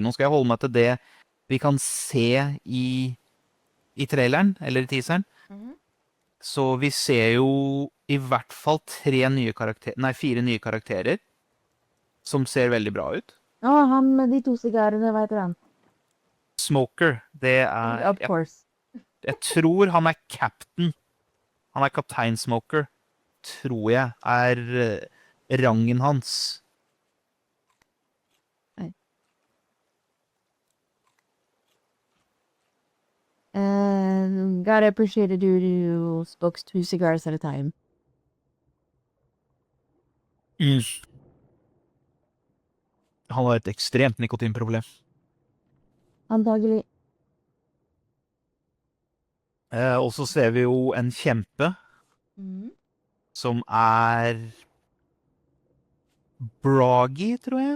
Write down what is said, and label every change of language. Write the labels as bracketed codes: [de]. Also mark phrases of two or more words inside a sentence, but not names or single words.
[no] Nå skal jeg holde meg til det vi kan se i traileren, eller i teaseren. Så vi ser jo i hvert fall 4 nye karakterer, som ser veldig bra ut. Han med de 2 sigarene, hva heter han? Smoker, det er [en] Of course. [no] Jeg tror han er captain. Han er kaptein Smoker, tror jeg, er rangen hans. [en] Gotta appreciate it, you smokes 2 cigars at a time. [no] Han har et ekstremt nikotinproblem. Antagelig. Og så ser vi jo en kjempe som Bragi, tror jeg.